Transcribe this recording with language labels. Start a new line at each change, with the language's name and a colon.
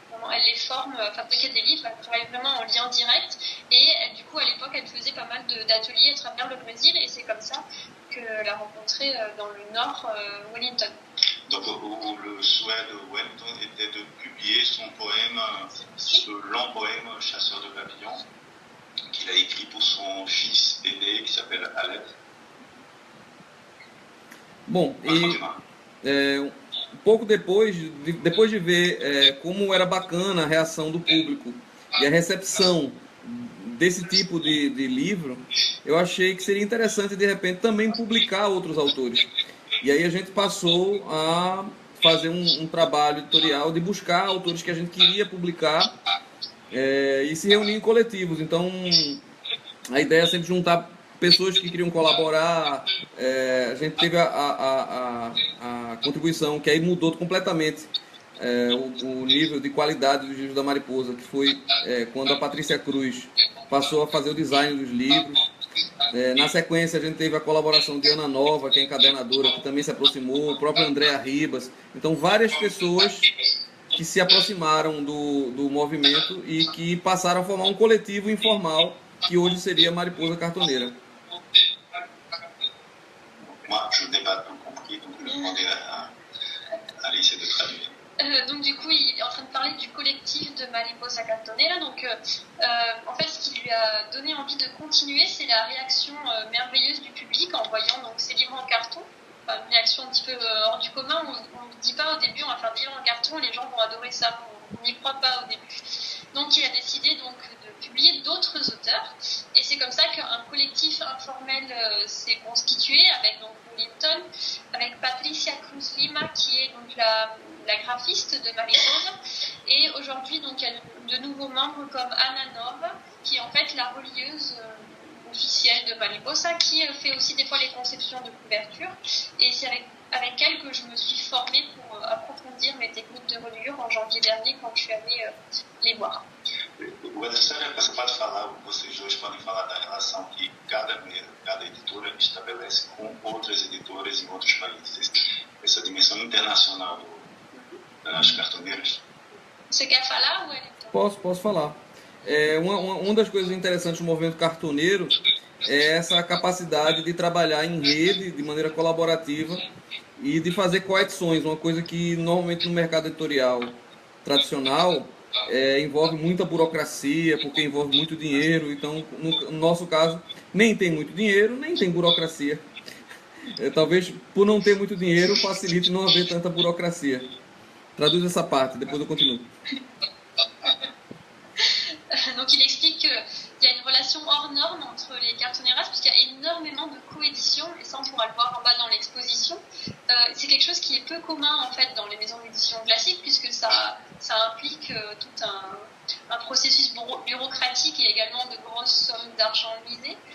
French: Elle les forme à fabriquer des livres, elle travaille vraiment en lien direct, et du coup, à l'époque, elle faisait pas mal d'ateliers à travers le Brésil, et c'est comme ça qu'elle a rencontré dans le nord Wellington. Donc, où le souhait de Wellington était de publier son poème, ce long poème Chasseur de papillons, qu'il a écrit pour son fils aîné qui s'appelle Aleph.
Portuguese: Bom, um pouco depois de ver como era bacana a reação do público e a recepção desse tipo de livro, eu achei que seria interessante, de repente, também publicar outros autores. E aí a gente passou a fazer um trabalho editorial de buscar autores que a gente queria publicar e se reunir em coletivos. Então, a ideia é sempre juntar pessoas que queriam colaborar. A gente teve a contribuição que aí mudou completamente o nível de qualidade dos livros da Mariposa, que foi quando a Patrícia Cruz passou a fazer o design dos livros. Na sequência, a gente teve a colaboração de Ana Nova, que é encadernadora, que também se aproximou, o próprio Andréa Ribas. Então, várias pessoas que se aproximaram do movimento e que passaram a formar um coletivo informal, que hoje seria a Mariposa Cartoneira.
French: Moi, je n'ai pas tout compris, donc je vais demander à Alice de traduire. Donc du coup, il est en train de parler du collectif de Mariposa Cartonera. Donc en fait, ce qui lui a donné envie de continuer, c'est la réaction merveilleuse du public en voyant donc ces livres en carton. Enfin, une réaction un petit peu hors du commun. On ne dit pas au début, on va faire des livres en carton, les gens vont adorer ça. On n'y croit pas au début. Donc il a décidé donc de publier d'autres auteurs. Et c'est comme ça qu'un collectif informel s'est constitué avec donc Wellington, avec Patricia Cruz Lima qui est donc la graphiste de Mariposa, et aujourd'hui donc il y a de nouveaux membres comme Anna Nova qui est en fait la relieuse officielle de Mariposa, qui fait aussi des fois les conceptions de couverture, et c'est avec elle que je me suis formée pour approfondir mes techniques de reliure en janvier dernier quand je suis allée les voir.
Portuguese: Você pode falar, vocês dois podem falar da relação que cada editora estabelece com outras editoras em outros países, essa dimensão internacional das cartoneiras? Você quer falar, Wellington? Posso falar. Uma das coisas interessantes do movimento cartoneiro é essa capacidade de trabalhar em rede, de maneira colaborativa, e de fazer coedições, uma coisa que normalmente no mercado editorial tradicional envolve muita burocracia, porque envolve muito dinheiro. Então, no nosso caso, nem tem muito dinheiro, nem tem burocracia. Talvez por não ter muito dinheiro facilite não haver tanta burocracia. Traduz essa parte, depois eu continuo.
French: Donc il explique qu'il y a une relation hors norme entre les cartoneras, puisqu'il y a énormément de coéditions, et ça on pourra le voir en bas dans l'exposition. C'est quelque chose qui est peu commun en fait dans les maisons d'édition classiques, puisque ça implique tout un processus bureaucratique et également de grosses sommes d'argent misées.